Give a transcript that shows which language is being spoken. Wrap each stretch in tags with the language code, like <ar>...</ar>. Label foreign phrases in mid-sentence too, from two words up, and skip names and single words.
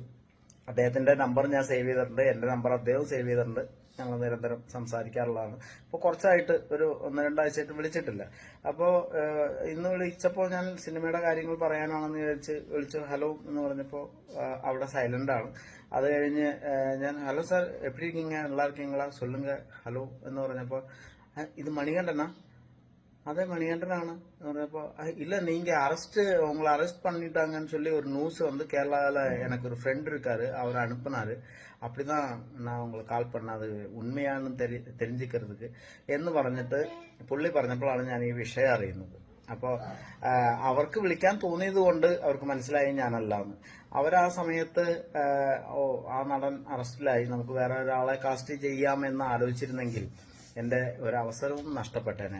<ml>അദ്ദേഹത്തിന്റെ നമ്പർ ഞാൻ സേവ് ചെയ്തിട്ടുണ്ട്, എന്റെ നമ്പർ അദ്ദേഹം സേവ് ചെയ്തിട്ടുണ്ട്. ഞങ്ങൾ നിരന്തരം സംസാരിക്കാറുള്ളതാണ്. അപ്പോൾ കുറച്ചായിട്ട് ഒരു 1-2 ആഴ്ചയായിട്ട് വിളിച്ചിട്ടില്ല. അപ്പോൾ ഇന്ന് വിളിച്ചപ്പോൾ ഞാൻ സിനിമയുടെ കാര്യങ്ങൾ പറയാനാണെന്ന് വിളിച്ചു. ഹലോ എന്ന് പറഞ്ഞപ്പോൾ അവിടെ സൈലന്റ് ആണ്. അത് കഴിഞ്ഞ് ഞാൻ ഹലോ സാർ</ml> <ta>எப்படி இருக்கீங்க, நல்லா இருக்கீங்களா, சொல்லுங்க</ta> <ml>ഹലോ എന്ന് പറഞ്ഞപ്പോൾ ഇത് മണികണ്ഠനാ?</ml> <ta>அதே மணிகண்டனாണ്</ta> <ml>എന്ന് പറഞ്ഞപ്പോൾ</ml> <ta>இல்ல நீங்க உங்களை அரெஸ்ட் பண்ணிட்டாங்கன்னு சொல்லி ஒரு நியூஸ் வந்து கேரளாவில் எனக்கு ஒரு ஃப்ரெண்ட் இருக்காரு, அவர் அனுப்புனாரு. அப்படிதான் நான் உங்களுக்கு கால் பண்ணது</ta> <ml>ഉണ്മയാണെന്ന് தெரிஞ்சுக்கிறதுக்கு എന്ന് പറഞ്ഞിട്ട് പുള്ളി പറഞ്ഞപ്പോഴാണ് ഞാൻ ഈ വിഷയം അറിയുന്നത്. അപ്പോൾ അവർക്ക് വിളിക്കാൻ തോന്നിയത് കൊണ്ട് അവർക്ക് മനസ്സിലായി ഞാനല്ലാന്ന്. അവരാ സമയത്ത് ആ നടൻ അറസ്റ്റിലായി, നമുക്ക് വേറെ ഒരാളെ കാസ്റ്റ് ചെയ്യാമെന്ന് ആലോചിച്ചിരുന്നെങ്കിൽ എൻ്റെ ഒരവസരവും നഷ്ടപ്പെട്ടേനെ.</ml>